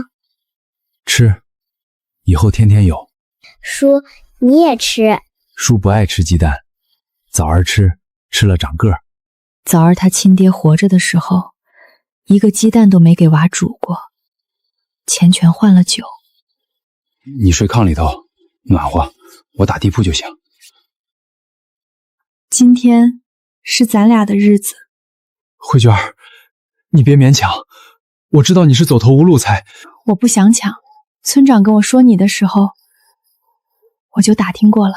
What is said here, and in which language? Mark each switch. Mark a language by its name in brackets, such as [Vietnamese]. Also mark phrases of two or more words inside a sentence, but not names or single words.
[Chinese] 吃，以後天天有。叔，你也吃。叔不愛吃雞蛋，棗兒吃，吃了長個兒。棗兒他親爹活着的時候，一個雞蛋都沒給娃煮過，錢全換了酒。你睡炕裡頭，暖和，我打地鋪就行。今天是咱倆的日子。慧娟，你別勉強，我知道你是走投無路才。我不想搶，村長跟我說你的時候，我就打聽過了。